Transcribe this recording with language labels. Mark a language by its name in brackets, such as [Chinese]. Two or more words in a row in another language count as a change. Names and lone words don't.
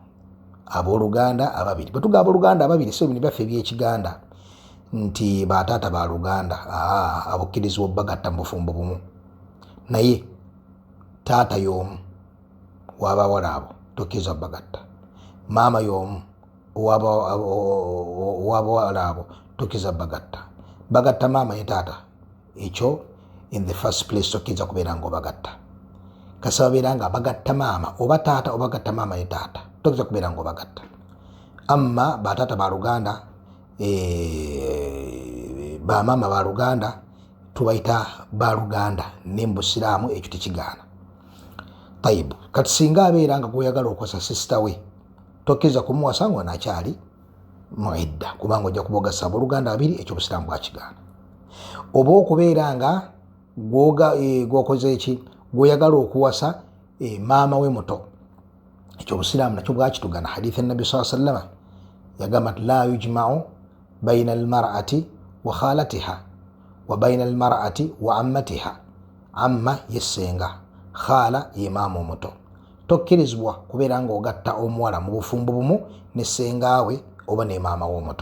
[Ganda] Bwe tuga abooluganda ababiri so bino byaffe eby'ekiganda nti bataata ba luganda, abukkirizibwa obbagatta mu bufumbo bumu, naye taata y'omu w'abawala abo tokkiriza bagatta, maama y'omu ow'abawala abo tokkiriza bagatta. Bagatta maama ne taata, ekyo [English] in the first place [Ganda] tokkiriza kubeera nga obagatta. Kasaba beera nga bagatta maama oba taata oba bagatta maama ne taata, tokkiriza kubeera nga obagatta. Amma bataata ba luganda, bamaama ba luganda tubayita ba luganda ne mu Busiraamu ekyo tekigaana. Tayibu, kati singa abeera nga gweyagala okuwasa sisita we tokkiriza kumuwasa ng'ono akyali mu idda, kubanga ojja kuba ogasa abooluganda babiri, ekyo Obusiraamu bwakigaana. Oba okubeera nga gwokoze eki, gweyagala okuwasa maama we muto, ekyo Obusiraamu nakyo bwakitugaana. Hadithi ennabi [Arabic] صلى الله عليه وسلم [Ganda] yagamba nti [Arabic] لا يجمع بين المرأة وخالتها وبين المرأة وعمتها. [Ganda] Amma yesenga, khala ye maama omuto. Tokkirizibwa kubeera nga ogatta omuwala mu bufumbo bumu ne sengaawe oba ne maama w'omuto.